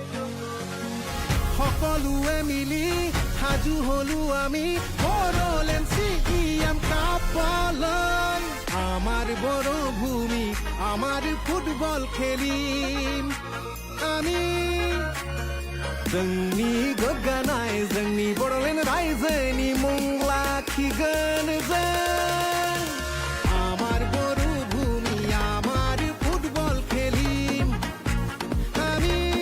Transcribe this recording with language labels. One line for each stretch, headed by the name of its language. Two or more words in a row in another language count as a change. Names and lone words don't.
Assamese: সকলোৱে মিলি সাজু হলো আমি বড়োলেণ্ড CEM কাপলৈ আমাৰ বড়ো ভূমি আমাৰ ফুটবল খেলিম আমি
Bodo: जोंनि गोग्गानाय जोंनि बड'लेण्ड रायजोनि मुं लाखिगोन जों
Assamese: আমাৰ বড়ো ভূমি আমাৰ ফুটবল খেলিম আমি